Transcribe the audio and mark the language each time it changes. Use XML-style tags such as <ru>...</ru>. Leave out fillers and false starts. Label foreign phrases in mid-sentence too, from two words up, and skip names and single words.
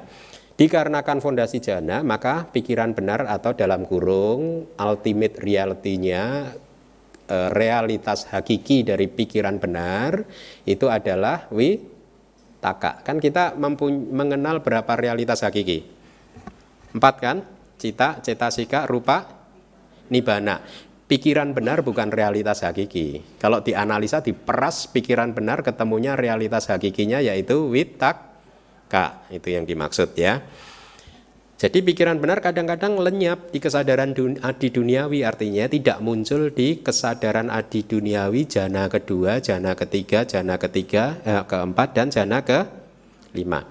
<id>Dikarenakan fondasi jana, maka pikiran benar atau dalam kurung</id> <en>ultimate reality-</en> <id>nya, realitas hakiki dari pikiran benar itu adalah witaka. Kan kita mengenal berapa realitas hakiki? 4 kan? Cita,</id> <pi>cetasika, rupa, nibbana.</pi> <id>Pikiran benar bukan realitas hakiki. Kalau dianalisa, diperas pikiran benar, ketemunya realitas hakikinya yaitu witaka. Itu yang dimaksud ya. Jadi pikiran benar kadang-kadang lenyap di kesadaran adi duniawi, artinya tidak muncul di kesadaran adi duniawi jana kedua, jana ketiga, keempat, dan jana kelima.</id>